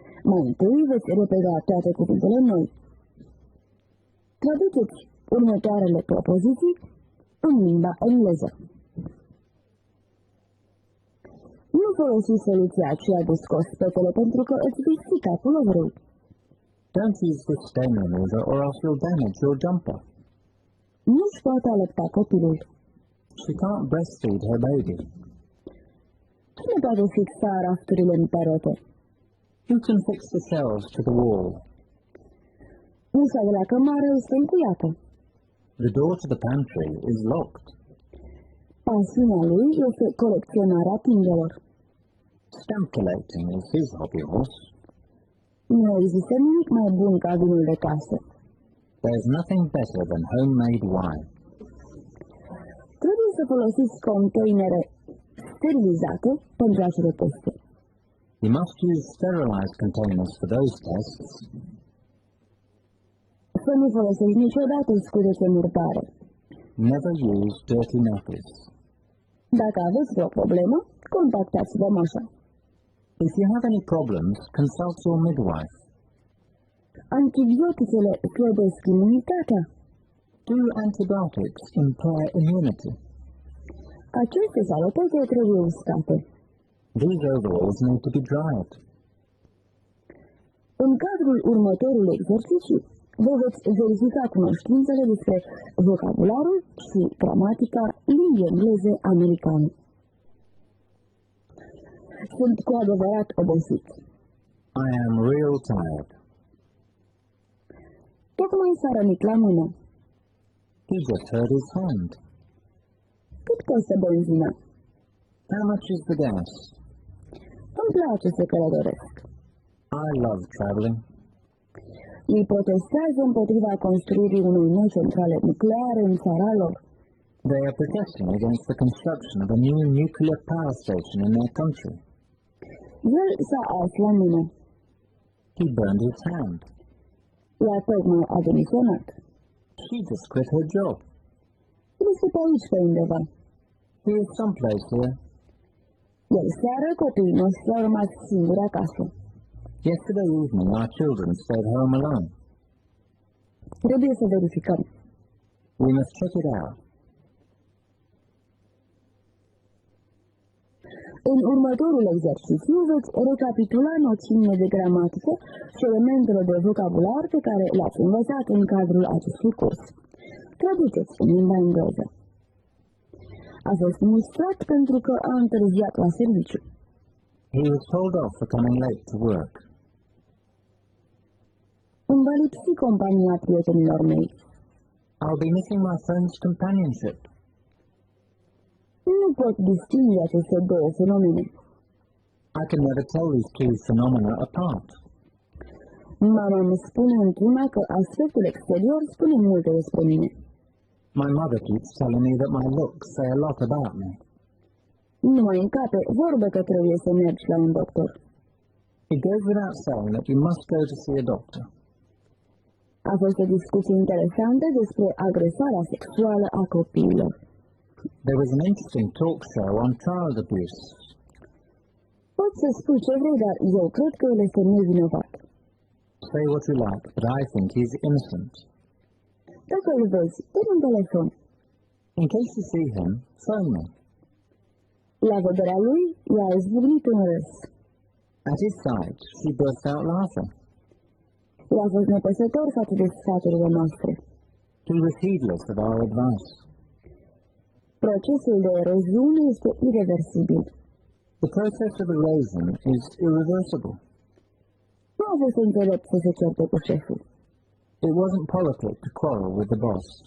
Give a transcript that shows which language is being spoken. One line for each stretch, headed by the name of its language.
Romanian: Mai întâi veți repeta toate cuvintele noi. Traduceți următoarele propoziții în limba engleză. Nu folosi soluția aceea de scos petele pentru că îți vei strica puloverul.
English: Don't use this stain remover or else you'll damage your jumper.
Romanian: Nu-și poate alăpta copilul.
English: She can't breastfeed her baby.
Romanian: Cine poate fixa rafturile în perete?
English: Who can fix the shelves to the wall?
Romanian: Ușa de la cămară este încuiată.
English: The door to the pantry is locked.
Romanian: Pasiunea lui este colecționarea tingelor.
English: Stamp collecting is his hobby horse.
Romanian: Nu există nimic mai bun ca vinul de casă.
English: There's nothing better than homemade wine.
Romanian: Trebuie să folosiți containere sterilizate pentru acele teste.
English: You must use sterilized containers for those tests.
Romanian: Să nu folosești niciodată scuze murdare.
English: Never use dirty nappies.
Romanian: Dacă aveți vreo problemă, contactați vămașa.
English: If you have any problems, consult your midwife.
Romanian: Antibioticele slăbesc imunitatea.
English: Do antibiotics impair immunity?
Romanian: Aceste salopete trebuie uscate.
English: These overalls need to be dried.
Romanian: În cadrul următorului exercițiu, vă veți verifica cunoștințele despre vocabularul și gramatica limbii engleze americane. Sunt cu adevărat obosit.
English: I am real tired.
Romanian: Tocmai s-a rănit la mână.
English: He just hurt his hand.
Romanian: Cât costă benzina?
English: How much is the gas?
Romanian: Îmi place să călătoresc.
English: I love traveling.
Romanian: Ei protestează împotriva construirii unei noi centrale nucleare în țara lor.
English: They are protesting against the construction of a new nuclear power station in their country.
Romanian: El s-a ars la mână.
English: He burned his hand.
Romanian: Ea tocmai a demisionat.
English: She just quit her job.
Romanian: Este pe aici pe undeva.
English: He is someplace here.
Romanian: Iar seară copiii noștri au rămas singuri acasă.
English: Yesterday evening our children stayed home alone.
Romanian: Trebuie să verificăm.
English: We must check it out.
Romanian: În următorul exercițiu veți recapitula noțiunile de gramatică și elementele de vocabular pe care le-ați învățat în cadrul acestui curs. Traduceți în limba engleză. A fost mustrat pentru că a întârziat la serviciu.
English: He was told off for coming late to work.
Romanian: Îmi va lipsi compania prietenilor mei.
English: I'll be missing my friend's companionship.
Romanian: Nu pot distinge aceste două fenomene.
English: I can never tell these two phenomena apart.
Romanian: Mama îmi spune într-una că aspectul exterior spune multe despre mine.
English: My mother keeps telling me that my looks say a lot about me.
Romanian: Nu mai încape vorbe că trebuie să mergi la un doctor.
English: It goes without saying that you must go to see a doctor.
Romanian: A fost o discuție interesantă despre agresarea sexuală a copiilor.
English: There was an interesting talk show on child abuse.
Romanian: Poți să spui ce vrei, dar eu cred că el este nevinovat.
English: Say what you like, but I think he's innocent.
Romanian: Dacă îl vezi, dă-mi un telefon.
English: In case you see him, phone me.
Romanian: La vederea lui, i-a izbucnit un râs.
English: At his sight, she burst out laughing.
Romanian: El a fost nepăsător față de sfaturile noastre.
English: He was heedless of our advice.
Romanian: Procesul de eroziune este irreversibil.
English: The process of erosion is irreversible.
Romanian: Nu a fost înțelept să se certe cu șeful.
English: It wasn't politic to quarrel with the boss.